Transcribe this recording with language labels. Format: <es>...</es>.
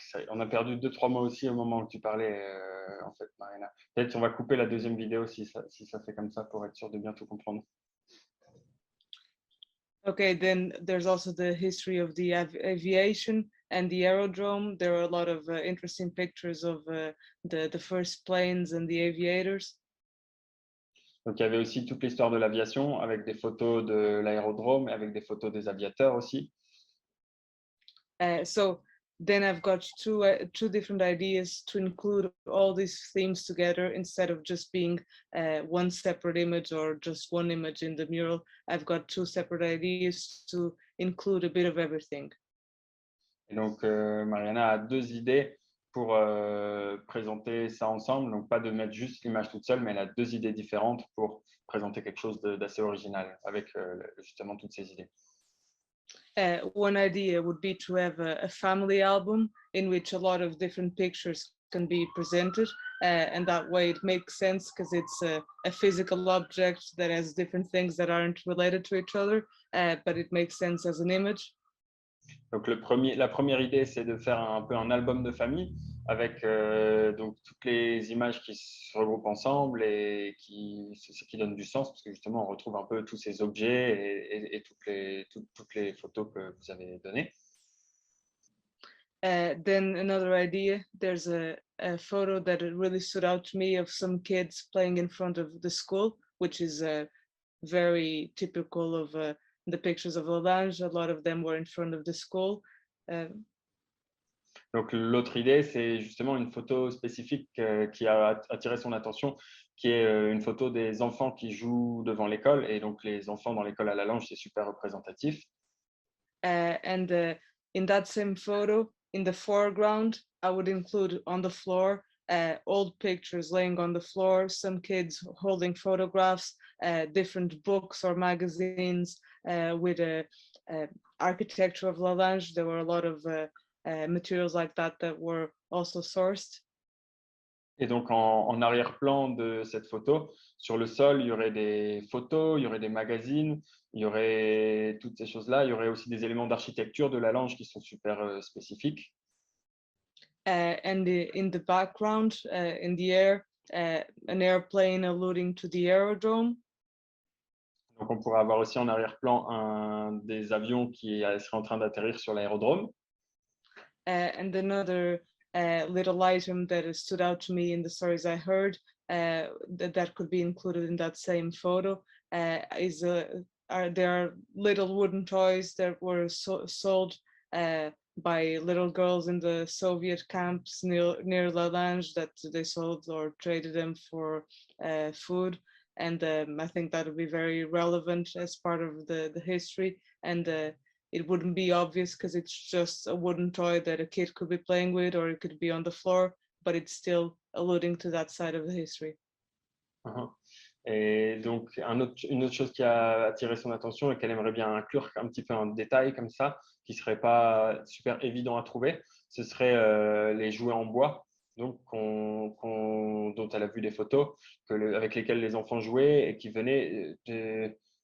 <fr>On a perdu 2-3 mots aussi au moment où tu parlais, en fait, Marina. Peut-être on va couper la deuxième vidéo si ça fait comme ça pour être sûr de bien tout comprendre.</fr> <en>Okay, then there's also the history of the aviation and the aerodrome. There are a lot of interesting pictures of the first planes and the aviators.</en> <fr>Donc, il y avait aussi toute l'histoire de l'aviation avec des photos de l'aérodrome et avec des photos des aviateurs aussi.</fr> <en>So then I've got two different ideas to include all these themes together instead of just being one separate image or just one image in the mural. I've got two separate ideas to include a bit of everything.</en> <fr>Et donc, Mariana a deux idées pour présenter ça ensemble. Donc, pas de mettre juste l'image toute seule, mais elle a deux idées différentes pour présenter quelque chose d'assez original avec justement toutes ces idées.</fr> <en>One idea would be to have a family album in which a lot of different pictures can be presented, and that way it makes sense because it's a physical object that has different things that aren't related to each other, but it makes sense as an image.</en> <fr>Donc la première idée, c'est de faire un peu un album de famille avec donc toutes les images qui se regroupent ensemble et c'est ce qui donne du sens parce que justement on retrouve un peu tous ces objets et toutes les photos que vous avez données.</fr> <en>Then another idea, there's a photo that really stood out to me of some kids playing in front of the school, which is very typical of the pictures of Lalange. A lot of them were in front of the school.</en> <fr>Donc l'autre idée, c'est justement une photo spécifique qui a attiré son attention, qui est une photo des enfants qui jouent devant l'école. Et donc les enfants dans l'école à Lalange, c'est super représentatif.</fr> <en>And in that same photo, in the foreground, I would include on the floor old pictures laying on the floor, some kids holding photographs, different books or magazines with architecture of Lalange. There were a lot of materials like that were also sourced.</en> <fr>Et donc en arrière-plan de cette photo, sur le sol, il y aurait des photos, il y aurait des magazines, il y aurait toutes ces choses-là. Il y aurait aussi des éléments d'architecture de Lalange qui sont super spécifiques.</fr> <en>And in the background, in the air, an airplane alluding to the aerodrome.</en> <fr>Donc, on pourrait avoir aussi en arrière-plan des avions qui seraient en train d'atterrir sur l'aérodrome.</fr> <en>And another little item that stood out to me in the stories I heard that could be included in that same photo is there are little wooden toys that were sold by little girls in the Soviet camps near Lalange that they sold or traded them for food. And I think that would be very relevant as part of the history. And it wouldn't be obvious because it's just a wooden toy that a kid could be playing with, or it could be on the floor, but it's still alluding to that side of the history.</en> <fr>Et donc, une autre chose qui a attiré son attention et qu'elle aimerait bien inclure un petit peu un détail comme ça, qui ne serait pas super évident à trouver, ce serait les jouets en bois, donc dont elle a vu des photos, avec lesquels les enfants jouaient et qui venaient de...</fr>